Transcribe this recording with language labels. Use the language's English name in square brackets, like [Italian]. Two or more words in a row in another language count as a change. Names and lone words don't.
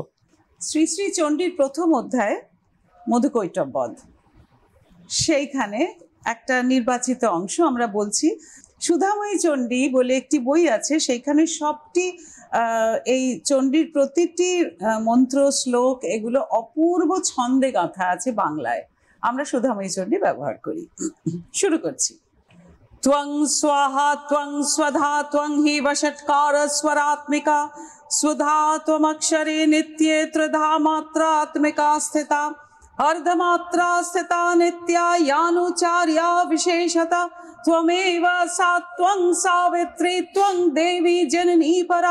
[Bangla] শ্রী শ্রী চণ্ডীর প্রথম অধ্যায় মধুকৈটব বধ, সেইখানে একটা নির্বাচিত অংশ আমরা বলছি। সুধাময়ী চণ্ডী বলে একটি বই আছে, সেইখানে সবটি এই চণ্ডীর প্রতিটি মন্ত্র, শ্লোক, এগুলো অপূর্ব ছন্দে গাঁথা আছে বাংলায়। আমরা সুধাময়ী চণ্ডী ব্যবহার করি। শুরু করছি। [Sanskrit] त्वं स्वाहा त्वं स्वधा त्वं हि वषट्कार स्वरात्मिका स्वधा त्वमक्षरे नित्ये त्रिधा मात्रात्मिका स्थिता अर्धमात्रा स्थिता नित्या यानुचार्या विशेषता त्वमेव सा त्वं सावित्री त्वं देवी जननी परा